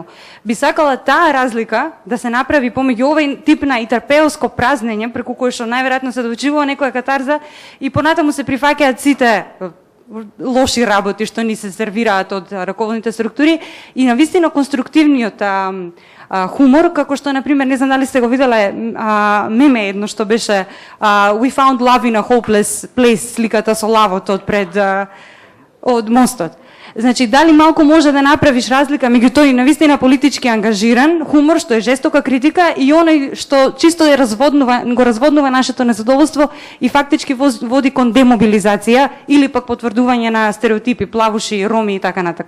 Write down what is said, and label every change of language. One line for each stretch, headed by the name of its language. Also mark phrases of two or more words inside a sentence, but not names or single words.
Macedonian: Би сакала таа разлика да се направи помеѓу овој тип на итарпеовско празнење преку кој што најверојатно се доучувува некоја катарза и понатаму се прифаќаат сите лоши работи што ни се сервираат од раководните структури и навистина конструктивниот хумор, како што, например, не знам дали сте го виделе меме едно што беше
English: We found love in a hopeless place,
Macedonian: сликата со лавот од мостот. Значи, дали малку може да направиш разлика меѓу тој навистина политички ангажиран хумор, што е жестока критика, и оној што чисто го разводнува нашето незадоволство и фактички води кон демобилизација или пак потврдување на стереотипи, плавуши, роми и така натака.